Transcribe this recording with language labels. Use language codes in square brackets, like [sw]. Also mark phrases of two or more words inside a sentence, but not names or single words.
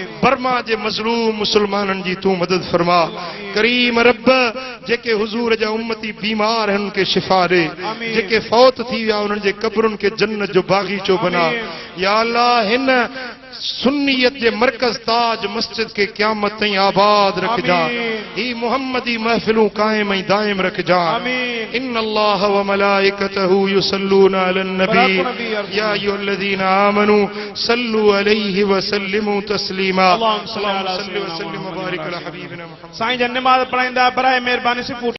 [sd] बर्मा जे मज़लूम मुसलमाननि जी तूं मदद फरमा करीम रब जेके हुज़ूर जा उम्मती बीमार आहिनि उन्हनि खे शिफ़ा ॾे आमीन। जेके फौत थी विया उन्हनि जे क़ब्रुनि खे जन्नत जो बाग़ीचो बना आमीन। या अल्लाह हिन सुन्नियत जे मरकज़ ताज मस्जिद के क़यामत ताईं आबाद रखजा आमीन। ही मुहम्मदी महफ़िलूं क़ाइम ऐं दाइम रखजा आमीन। [ar] إن الله وملائكته يصلون على النبي يا أيها الذين آمنوا صلوا عليه وسلموا تسليما اللهم صل على صل وسلم وبارك على حبيبنا محمد [sd] साईं जन नमाज़ पढ़ाईंदा बराए महिरबानी से